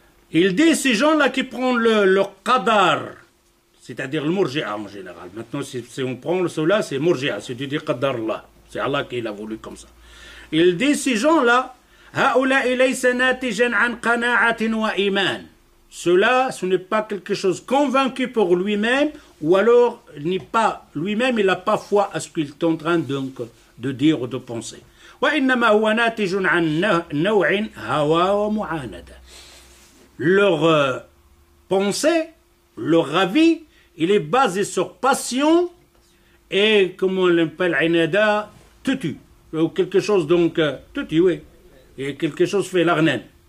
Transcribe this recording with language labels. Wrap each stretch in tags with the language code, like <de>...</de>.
<fr>Il dit ces gens-là qui prennent le qadar, c'est-à-dire le murji'a en général. Maintenant, si on prend cela, c'est murji'a, c'est-à-dire qadar Allah. C'est Allah qui l'a voulu comme ça. Il dit ces gens-là,</fr> <ar>هؤلاء ليس ناتجا عن قناعة وإيمان.</ar> <fr>Cela, ce n'est pas quelque chose convaincu pour lui-même, ou alors lui-même, il n'a pas foi à ce qu'il est en train de dire ou de penser.</fr> <ar>وإنما هو ناتج عن نوع هوى ومعاندة.</ar> <fr>Leur pensée, leur avis, il est basé sur passion et, comme on l'appelle, inada, tutu, ou quelque chose donc, tutu, oui, et quelque chose fait l'arnène.</fr>